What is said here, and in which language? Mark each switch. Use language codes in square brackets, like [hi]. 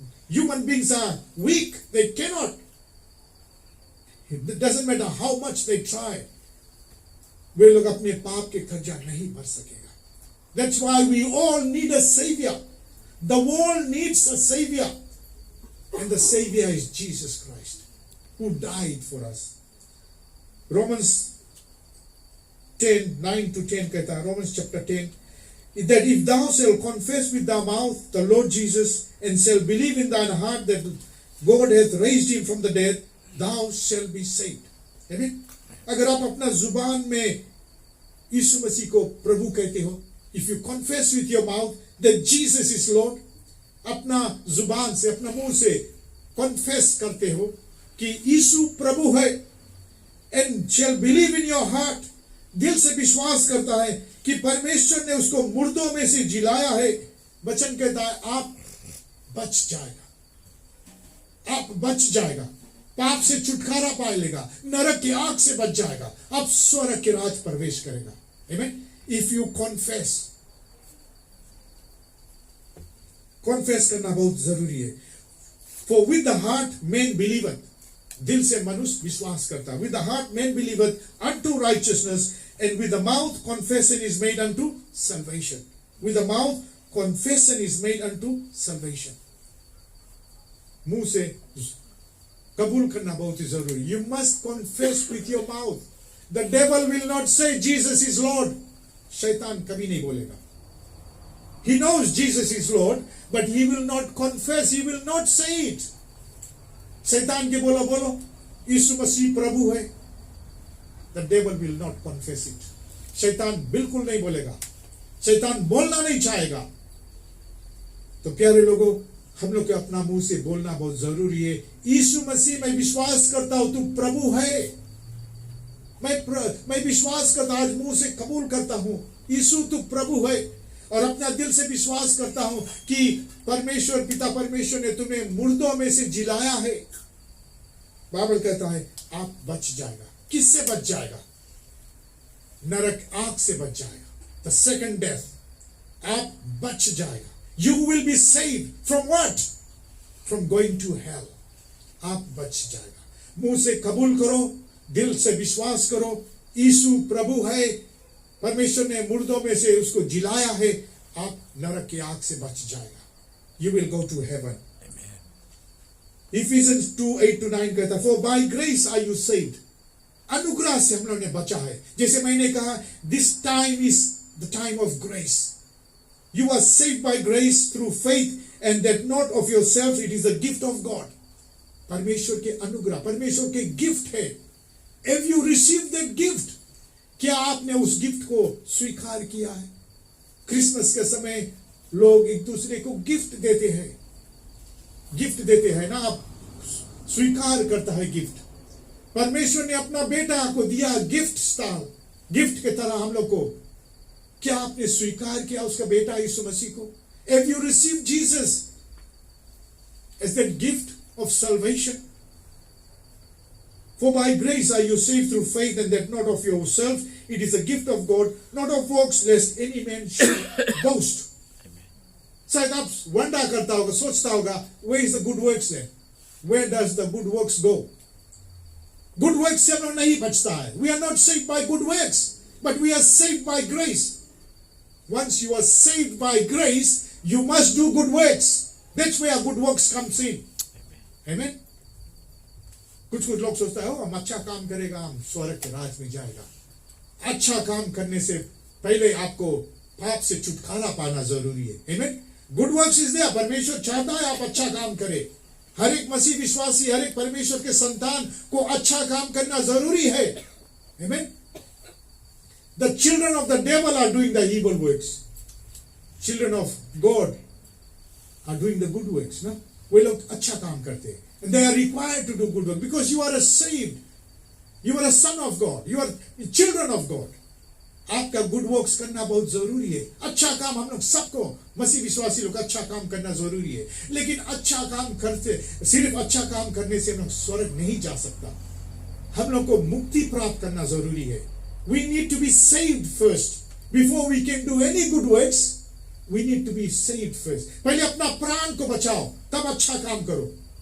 [en] human beings are weak, they cannot, it doesn't matter how much they try, [hi] वे लोग अपने पाप के कर्जा नहीं भर सकेगा। [en] That's why we all need a saviour. The world needs a saviour, and the saviour is Jesus Christ who died for us. Romans 10:9-10 [hi] कहता है, [en] Romans chapter 10, that if thou shalt confess with thy mouth the Lord Jesus, and shalt believe in thine heart that God hath raised him from the dead, thou shalt be saved. Amen? [hi] अगर आप अपना जुबान में यीशु मसीह को प्रभु कहते हो, [en] if you confess with your mouth that Jesus is Lord, [hi] अपना जुबान से, अपना मुंह से confess करते हो कि यीशु प्रभु है, [en] and shall believe in your heart, [hi] दिल से विश्वास करता है कि परमेश्वर ने उसको मुर्दों में से जिलाया है, वचन कहता है आप बच जाएगा, आप बच जाएगा, पाप से छुटकारा पा लेगा, नरक की आग से बच जाएगा, आप स्वर्ग के राज प्रवेश करेगा। आमेन। [en] if you confess, [hi] कॉन्फेस करना बहुत जरूरी है। [en] for with the heart man believeth, [hi] दिल से मनुष्य विश्वास करता है। [en] With the heart man believeth unto righteousness, and with the mouth confession is made unto salvation. With the mouth confession is made unto salvation. [hi] मुंह से कबूल करना बहुत ही जरूरी। [en] You must confess with your mouth. The devil will not say Jesus is Lord. [hi] शैतान कभी नहीं बोलेगा। [en] He knows Jesus is Lord, but he will not confess, he will not say it. [hi] शैतान के बोलो यीशु मसीह प्रभु है, [en] the devil will not confess it. [hi] शैतान बिल्कुल नहीं बोलेगा, शैतान बोलना नहीं चाहेगा. तो प्यारे लोगों, हम लोग के अपना मुंह से बोलना बहुत जरूरी है. यीशु मसीह मैं विश्वास करता हूं तू प्रभु है. मैं विश्वास करता, आज मुंह से कबूल करता हूं यीशु तू प्रभु है, और अपना दिल से विश्वास करता हूं कि परमेश्वर पिता परमेश्वर ने तुम्हें मुर्दों में से जिलाया है. बाइबल कहता है आप बच जाएगा. किससे बच जाएगा? नरक आग से बच जाएगा. [en] The second death. [hi] आप बच जाएगा. [en] You will be saved from what? From going to hell. [hi] आप बच जाएगा. मुंह से कबूल करो, दिल से विश्वास करो, यीशु प्रभु है, परमेश्वर ने मुर्दों में से उसको जिलाया है, आप नरक की आग से बच जाएगा. [en] You will go to heaven. Ephesians 2:8-9 [hi] कहता है, [en] For by grace are you saved. [hi] अनुग्रह से हम लोग ने बचा है. जैसे मैंने कहा, [en] this time is the time of grace. You are saved by grace through faith, and that not of yourselves, it is a gift of God. [hi] परमेश्वर के अनुग्रह, परमेश्वर के गिफ्ट है. [en] Have you received that gift? [hi] क्या आपने उस gift को स्वीकार किया है? क्रिसमस के समय लोग एक दूसरे को गिफ्ट देते हैं. गिफ्ट देते हैं ना, आप स्वीकार करता है गिफ्ट. परमेश्वर ने अपना बेटा को दिया गिफ्ट स्टाइल, गिफ्ट के तरह हम लोग को. क्या आपने स्वीकार किया उसका बेटा यीशु मसीह को? [en] Have you received Jesus as that gift of salvation? For by grace are you saved through faith, and that not of yourselves, it is a gift of God, not of works, lest any man should boast. [hi] शायद आप वंडा करता होगा, सोचता होगा, [en] where is the good works there? Where does the good works go? [hi] Good works से हम लोग नहीं बचता है. [en] We are not saved by good works, but we are saved by grace. Once you are saved by grace, you must do good works. That's where good works comes in. Amen. [hi] कुछ लोग सोचता है, हम अच्छा काम करेगा हम स्वर्ग के राज में जाएगा. अच्छा काम करने से पहले आपको पाप से छुटकारा पाना जरूरी है. [en] Amen. Good works is there. [hi] परमेश्वर चाहता है आप अच्छा काम करें. हर एक मसीह विश्वासी, हर एक परमेश्वर के संतान को अच्छा काम करना जरूरी है. [en] Amen. The children of the devil are doing the evil works. Children of God are doing the good works. [hi] ना, वे लोग अच्छा काम करते हैं. [en] And they are required to do good work because you are a saved. You are a son of God. You are children of God. [hi] आपका good works करना बहुत जरूरी है. अच्छा काम हम लोग सबको, मसीह विश्वासी लोग अच्छा काम करना जरूरी है. लेकिन अच्छा काम करते, सिर्फ अच्छा काम करने से हम लोग स्वर्ग नहीं जा सकता. हम लोग को मुक्ति प्राप्त करना जरूरी है. [en] We need to be saved first. Before we can do any good works, we need to be saved first. [hi] पहले अपना प्राण को बचाओ, तब अच्छा काम करो.